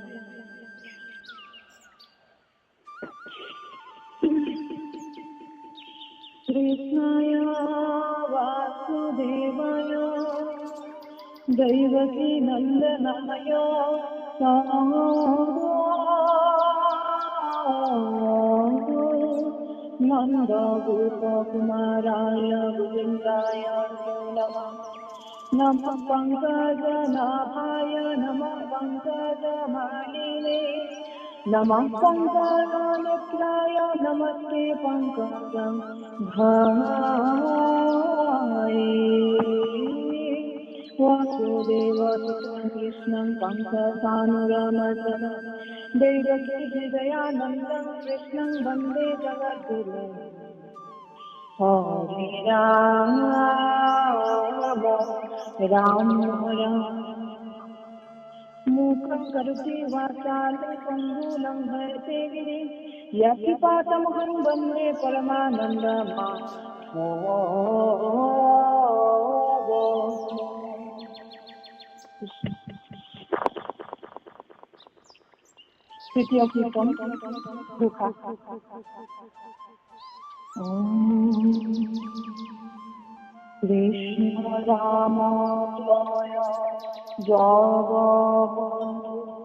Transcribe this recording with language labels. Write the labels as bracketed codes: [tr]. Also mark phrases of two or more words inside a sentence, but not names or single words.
[sa] কৃষ্ণায় বাসুদেবায় দৈবকী নন্দনায় নন্দ গোপকুমারায় গোবিন্দায় নমঃ। নমঃ পঙ্কজনাভায় নমঃ পঙ্কজমালিনে নমঃ পঙ্কজনেত্রায় নমস্তে পঙ্কজং ভায়ে वासुदेवसुतं कृष्णं कंसचाणूरमर्दनं देवकी हृदयानन्दं कृष्णं वन्दे जगद्गुरुं। हरे राम राम राम मूकं करोति वाचालं पङ्गुलं भजते गिरिं यत्किपातमहं वन्दे परमानन्दमाधवम्। [as] তৃতীয় কীর্তন ঘোষা। কৃষ্ণ রাম জয় জগবন্ধু